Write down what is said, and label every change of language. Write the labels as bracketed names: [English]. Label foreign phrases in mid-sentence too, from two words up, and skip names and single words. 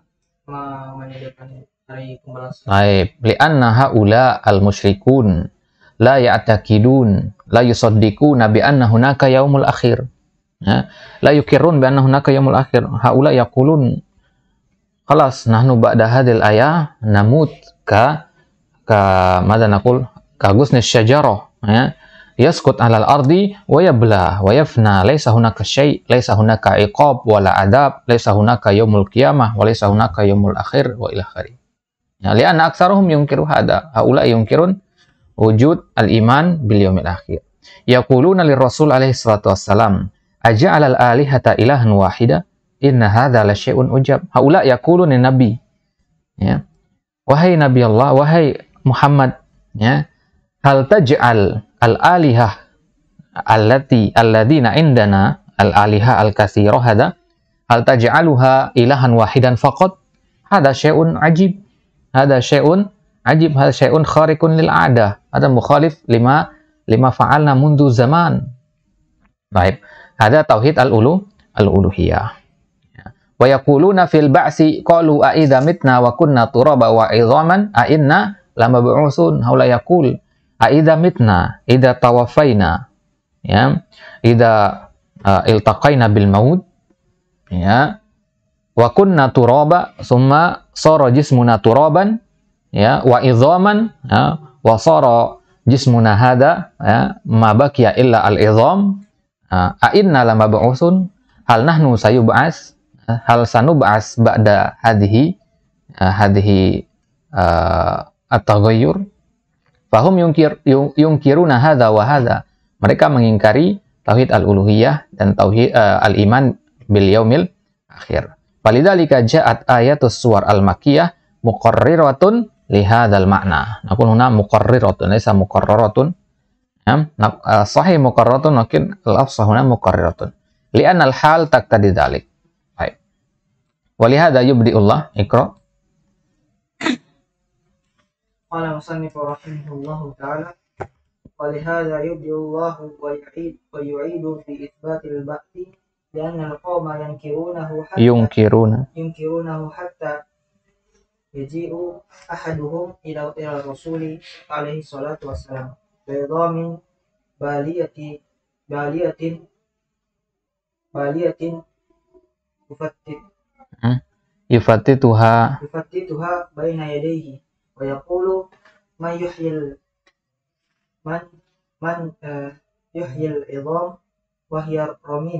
[Arabic] Baik, لأن هؤلاء المشركون لا يعتقدون لا يصدقون بأن هناك يوم الآخر. يا لا يقرون بأن هناك يوم الآخر هؤلاء يقولون خلاص نحن بعد هذه الآية نموت كماذا نقول كغصن الشجرة يا. يسقط على الأرض ويبلى ويفنى ليس هناك شيء ليس هناك عقاب ولا عذاب ليس هناك يوم القيامة وليس هناك يوم الآخر وإلى آخره. يا لأن أكثرهم ينكر هذا. هؤلاء ينكرون وجود الإيمان باليوم الآخر. يقولون للرسول عليه الصلاة والسلام أجعل الآلهة إلها واحدا? إن هذا لشيء عجاب. هؤلاء يقولون نبي. Ya. [Indonesian] Wahai [Arabic] نبي الله, [Indonesian] wahai Muhammad, ya. [Arabic] هل تجعل الآلهة الذين عندنا الآلهة الكثيرة هذا? هل تجعلها إلها واحدا فقط? هذا شيء عجيب. هذا شيء عجيب هذا شيء خارق للعادة. هذا مخالف لما فعلنا منذ زمان. Baik. هذا توحيد الألوهية ويقولون في البعث قالوا أإذا متنا وكنا ترابا وعظاما أإنا لمبعوثون. هؤلاء يقول أإذا متنا إذا توفينا يا إذا التقينا بالموت يا وكنا ترابا ثم صار جسمنا ترابا يا وعظاما يا وصار جسمنا هذا يا ما بقي إلا العظام أإنا لمبعوثون. هل نحن سيبعث هل سنبعث بعد هذه التغير. فهم ينكرون هذا وهذا. [Indonesian] Mereka mengingkari [Arabic] توحيد الألوهية [Indonesian] dan [Arabic] توحيد الإيمان باليوم الآخر. فلذلك جاءت آيات السور المكية مقررة لهذا المعنى. نكون هنا مقررة ليس مقررة يا صحيح مقررة لكن الأفصح هنا مقررة. لأن الحال تقتضي ذلك. Baik. ولهذا يبدئ الله اقرأ. قال المصنف رحمه الله تعالى ولهذا يبدئ الله ويعيد في إثبات البعث لأن القوم ينكرونه حتى يجيء أحدهم إلى الرسول عليه الصلاة والسلام بعظام بالية يفتتها بين يديه ويقول من يحيي العظام وهي رميم.